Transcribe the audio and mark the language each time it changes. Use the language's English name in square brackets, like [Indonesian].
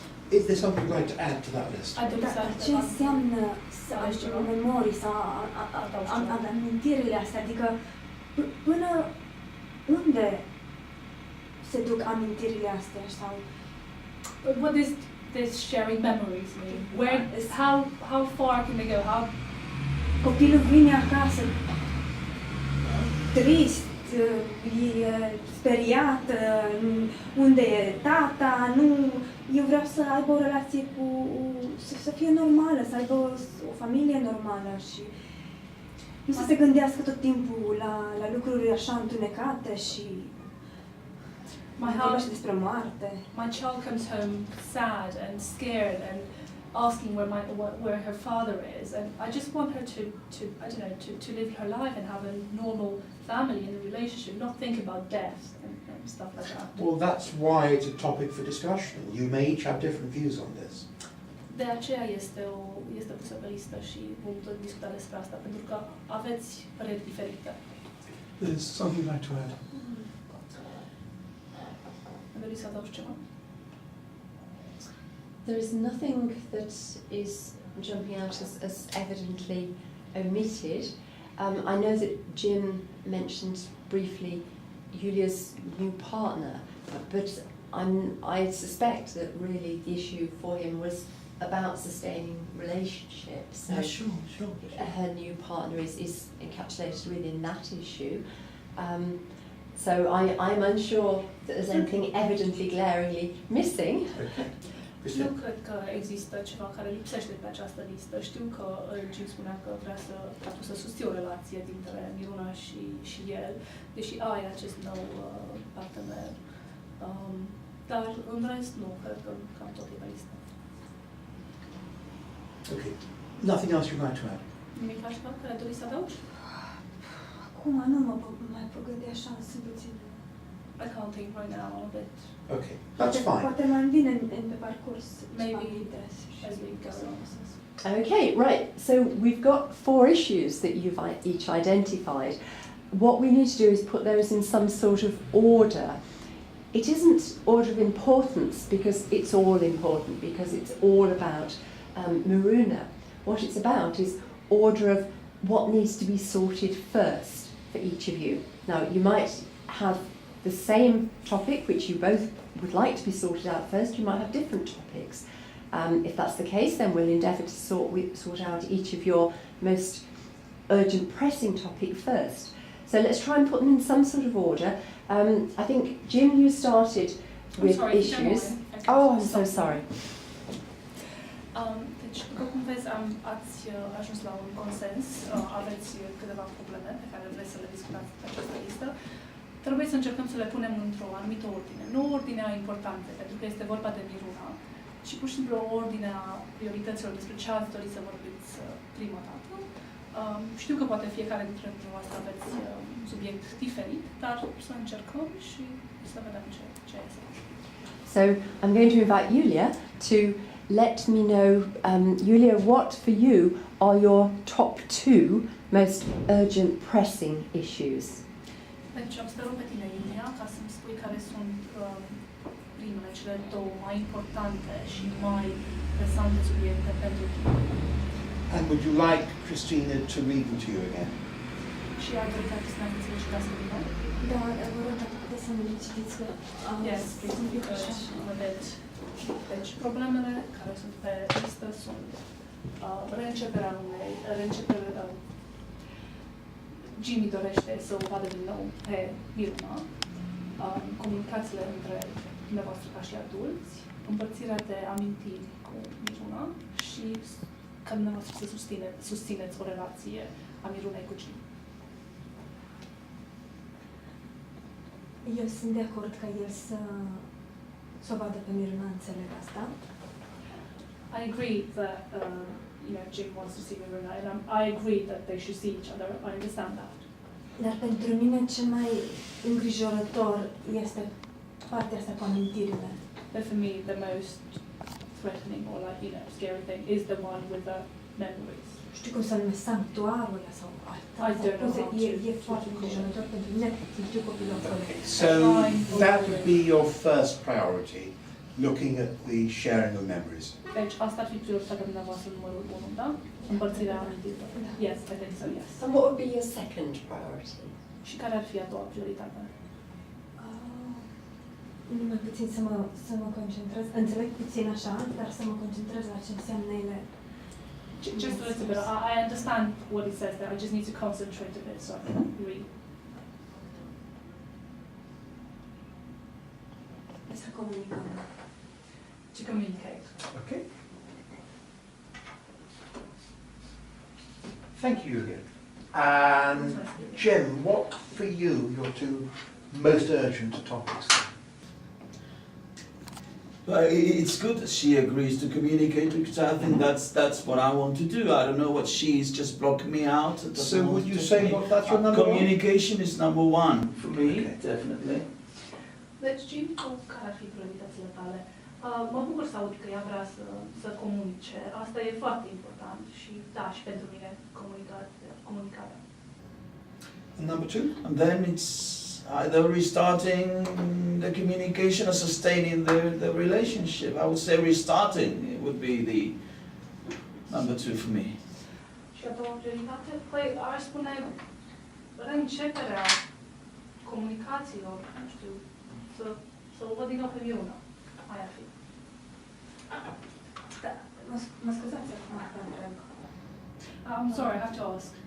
[English] Is there something you'd like to add to that list? [Romanian] Ce înseamnă să ai memorii sau amintirile astea? Adică până unde se duc amintirile astea sau? [English] What does this sharing memories mean? How far can they go? [Romanian] Copilul vine acasă trist, e speriat, unde e tata, eu vreau să aibă o relație să fie normală, să aibă o familie normală și nu să se gândească tot timpul la lucruri așa întunecate și vorbește despre moarte. [English] My child comes home sad and scared and asking where her father is, and I just want her to live her life and have a normal family and a relationship, not think about death and stuff like that. Well, that's why it's a topic for discussion. You may each have different views on this. [Romanian] De aceea este pusă pe listă și vom discuta despre asta, pentru că aveți păreri diferite. [English] There's something you'd like to add? [Romanian] Doriți să adaugi ceva? [English] There is nothing that is jumping out as evidently omitted. I know that Jim mentioned briefly Julia's new partner, but I suspect that really the issue for him was about sustaining relationships. So Sure. her new partner is encapsulated within that issue. So I'm unsure that there's anything evidently glaringly missing. [Romanian] Nu cred că există ceva care lipsește pe această listă. Știu că Jim spunea că vrea să susții o relație dintre Miruna și el, deși ai acest nou partener. Dar în rest nu, cred că cam tot e pe listă. [English] Okay. Nothing else you'd like to add? [Romanian] Nimic altceva care doriți să adaugi? Acum nu mai pot gândi așa, sunt puțin. [English] I can't think right now, but Okay, that's fine. [Romanian] Poate mai vine pe parcurs. [English] Maybe [Romanian] ceva [English] as we go along. Okay, right. So we've got 4 issues that you've each identified. What we need to do is put those in some sort of order. It isn't order of importance because it's all important, because it's all about Maruna. What it's about is order of what needs to be sorted first for each of you. Now, you might have the same topic which you both would like to be sorted out first. You might have different topics. If that's the case, then we'll endeavour to sort out each of your most urgent, pressing topic first. So let's try and put them in some sort of order. I think, Jim, you started with issues. Oh, I'm so sorry. [Romanian] Deci, după cum vezi, ați ajuns la un consens, aveți câteva probleme pe care vreți să le discutați pe această listă. Trebuie să încercăm să le punem într-o anumită ordine. Nu ordinea importantă, pentru că este vorba de Miruna, ci pur și simplu o ordine a priorităților despre ce ați dori să vorbiți prima dată. Știu că poate fiecare dintre dumneavoastră aveți un subiect diferit, dar să încercăm și să vedem ce este. [English] So I'm going to invite Julia to let me know, Julia, what for you are your top 2 most urgent, pressing issues? [Romanian] Deci am să te rog pe tine, Iulia, ca să-mi spui care sunt primele, cele 2 mai importante și mai presante subiecte pentru tine. [English] And would you like Christina to read them to you again? [Romanian] Și ar dori ca Cristina să le citească din nou. Da, vă rog, dacă puteți să mi le citiți, că [English] Yes, [Romanian] sunt un pic așa. vedeți. Deci, problemele care sunt pe listă sunt reînceperea Jimmy dorește să o vadă din nou pe Miruna, comunicațiile între dumneavoastră ca și adulți, împărțirea de amintiri cu Miruna și ca dumneavoastră să susțineți o relație a Mirunei cu Jimmy. Eu sunt de acord ca el să o vadă pe Miruna, înțeleg asta. [English] I agree that Jim wants to see Miruna, and I agree that they should see each other. I understand that. [Romanian] Dar pentru mine cel mai îngrijorător este partea asta cu amintirile. [English] But for me, the most threatening or scary thing is the one with the memories. [Romanian] Știu cum să numesc, sanctuarul ăla sau [English] I don't know how [Romanian] e foarte îngrijorător pentru mine, știu copilul acolo. [English] Okay, so that would be your first priority, looking at the sharing of memories. [Romanian] Deci asta ar fi prioritatea dumneavoastră numărul 1, da? Împărțirea amintirilor. [English] Yes, I think so, yes. And what would be your second priority? [Romanian] Și care ar fi a doua prioritate? Numai puțin să mă concentrez, înțeleg puțin așa, dar să mă concentrez la ce înseamnă ele. [English] Just a little bit. I understand what it says there. I just need to concentrate a bit so I can read. Să comunicăm. To communicate. Okay. Thank you, Julia. And Jim, what for you your 2 most urgent topics? It's good that she agrees to communicate because I think that's what I want to do. I don't know what she's just blocking me out. So would you say that's your number 1? Communication is number 1 for me, Okay. definitely. [Romanian] Deci, Jim, care ar fi prioritățile tale? Mă bucur să aud că ea vrea să comunice. Asta e foarte important și da, și pentru mine comunicarea. [English] And number 2? And then it's either restarting the communication or sustaining the relationship. I would say restarting it would be the number 2 for me. [Romanian] Și a doua prioritate? Păi, aș spune reînceperea comunicațiilor, nu știu, să o văd din nou pe Miruna. Aia ar fi. Da, mă scuzați acum că întreb. [English] I'm sorry, I have to ask.